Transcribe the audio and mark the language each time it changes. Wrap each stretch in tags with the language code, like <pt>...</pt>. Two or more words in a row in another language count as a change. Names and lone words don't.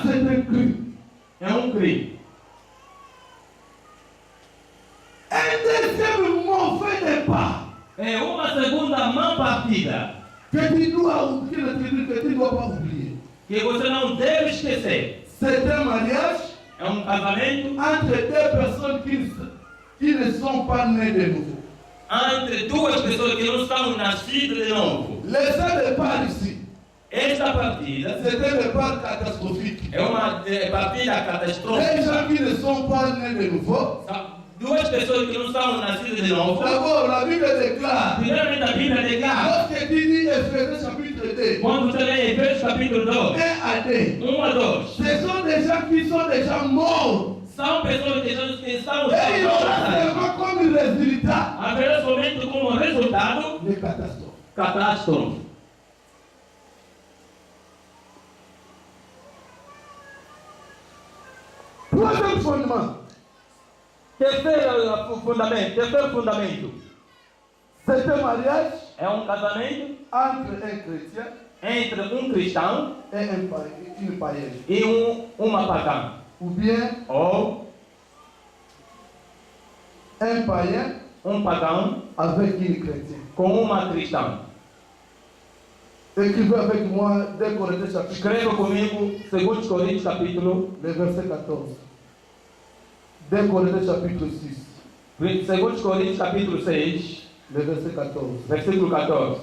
<fr>C'est un crime.</fr> <pt>É um crime.</pt> <fr>Un deuxième mauvais départ</fr> <pt>É uma segunda mão partida</pt> <fr>que tu dois pas oublier.</fr> <pt>que você não deve esquecer.</pt> <fr>C'est un mariage</fr> <pt>É um casamento</pt> <fr>entre deux personnes qui ne sont pas nées de nouveau.</fr> <pt>entre duas pessoas que não são nascidas de novo.</pt> <fr>Le départ ici,</fr> <pt>Esta partida</pt> <fr>c'est un départ catastrophique.</fr> <pt>é uma partida</pt> <fr>Les</fr> <pt>catastrófica.</pt> <fr>gens qui ne sont pas nés de nouveau,</fr> <pt>São duas pessoas que não são nascidas de novo.</pt> <fr>d'abord la Bible déclare,</fr> <pt>Primeiramente a Bíblia declara,</pt> <fr>lorsque tu dis Ephésiens chapitre 2,</fr> <pt>quando você lê Efésios capítulo 2,</pt> <fr>1 à 2,</fr> <pt>1 a 2,</pt> <fr>ce sont des gens qui sont déjà morts.</fr> <pt>são pessoas que estão</pt> <fr>Et il y aura</fr> <pt>mortas.</pt> <fr>seulement comme résultat</fr> <pt>Haverá somente como resultado</pt> <fr>des catastrophes.</fr> <pt>catástrofe.</pt> <fr>Troisième fondement,</fr> <pt>Terceiro fundamento.</pt> <fr>c'est un mariage</fr> <pt>É um casamento</pt> <fr>entre un chrétien</fr> <pt>entre um cristão</pt> <fr>et une païenne.</fr> <pt>e uma pagã.</pt> <fr>Ou bien</fr> <pt>Ou</pt> <fr>un païen</fr> <pt>pagão</pt> <fr>avec une chrétienne.</fr> <pt>com uma cristã.</pt> <fr>Écrivez avec moi 2 Corinthiens chapitre</fr> <pt>Escreva comigo 2 Coríntios capítulo,</pt> <fr>le verset 14. 2 Corinthiens chapitre 6,</fr> <pt>2 Coríntios capítulo 6,</pt> <fr>le verset 14.</fr> <pt>versículo 14.</pt>